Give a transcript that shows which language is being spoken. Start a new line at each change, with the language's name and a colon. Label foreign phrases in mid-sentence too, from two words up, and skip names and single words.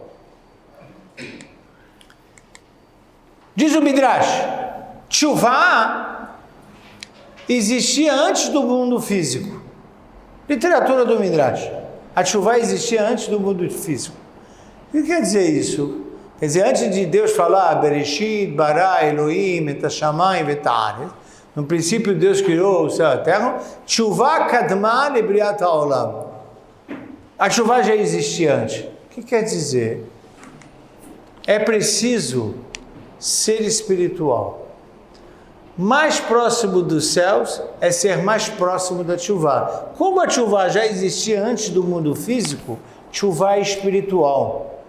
Portuguese: Diz o Midrash, teshuvá existia antes do mundo físico. Literatura do Midrash. A teshuvá existia antes do mundo físico. O que quer dizer isso? Quer dizer, antes de Deus falar
Hebrew: בראשית ברא אלהים את השמים ואת הארץ,
Portuguese: no princípio Deus criou o céu e a terra,
Hebrew: תשובה קדמה לבריאת העולם.
Portuguese: A teshuvá já existia antes. O que quer dizer? É preciso ser espiritual. Mais próximo dos céus é ser mais próximo da teshuvá. Como a teshuvá já existia antes do mundo físico, teshuvá é espiritual.